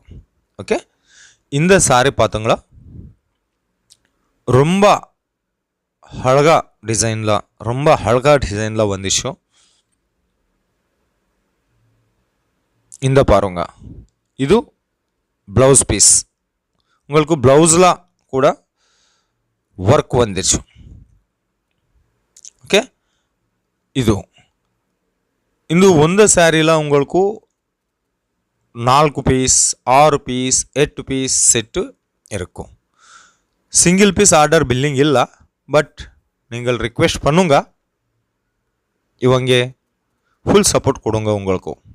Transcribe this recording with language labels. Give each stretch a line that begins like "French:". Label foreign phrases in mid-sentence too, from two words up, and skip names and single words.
Tamil: ஓகே, இந்த சாரி பார்த்தீங்களா, ரொம்ப அழகா டிசைனில் வந்துச்சு. இந்த பாருங்க, இது
English: blouse piece.
Tamil: உங்களுக்கு ப்ளவுஸில் கூட ஒர்க் வந்துச்சு. ஓகே,
Kannada: ಇದು ಒಂದು ಸ್ಯಾರಿಲ
Tamil: உங்களுக்கு 4 பீஸ், 6 பீஸ், 8 பீஸ் செட்டு இருக்கும்.
English: single piece order billing
Tamil: இல்லை, பட் நீங்கள் ரிக்வெஸ்ட் பண்ணுங்க, இவங்க
English: full support
Tamil: கொடுங்க உங்களுக்கு.